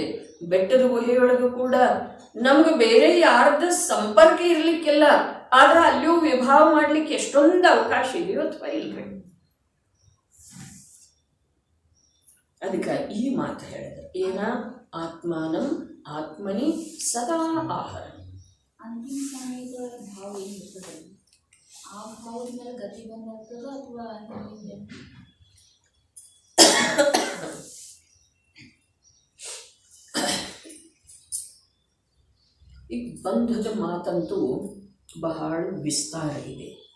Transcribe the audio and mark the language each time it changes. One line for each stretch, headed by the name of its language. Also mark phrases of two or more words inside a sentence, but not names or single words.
Kannada: ಬೆಟ್ಟದ ಗುಹೆಯೊಳಗೂ ಕೂಡ ನಮ್ಗೆ ಬೇರೆ ಯಾರ್ದ ಸಂಪರ್ಕ ಇರ್ಲಿಕ್ಕಿಲ್ಲ, ಆದ್ರೆ ಅಲ್ಲಿಯೂ ವಿಭಾವ ಮಾಡ್ಲಿಕ್ಕೆ ಎಷ್ಟೊಂದು ಅವಕಾಶ ಇದೆಯೋ ಅಥವಾ ಇಲ್ರಿ. ಅದಕ್ಕೆ ಈ ಮಾತು ಹೇಳಿದ್ರೆ ಏನ?
Sanskrit: ಆತ್ಮಾನಂ ಆತ್ಮನಿ ಸದಾ ಆಹಾರ.
Kannada: ಅಂತಿಮ ಸಮಯದೊಳಗೆ ಭಾವ ಏನಿರ್ತದೆ ಆ ಭಾವದ ಮೇಲೆ ಗತಿ ಬಂದಾಗ್ತದೋ ಅಥವಾ ಹಿಂಗೆ ಈ ಬಂಧದ ಮಾತಂತೂ ಬಹಳ ವಿಸ್ತಾರ ಇದೆ.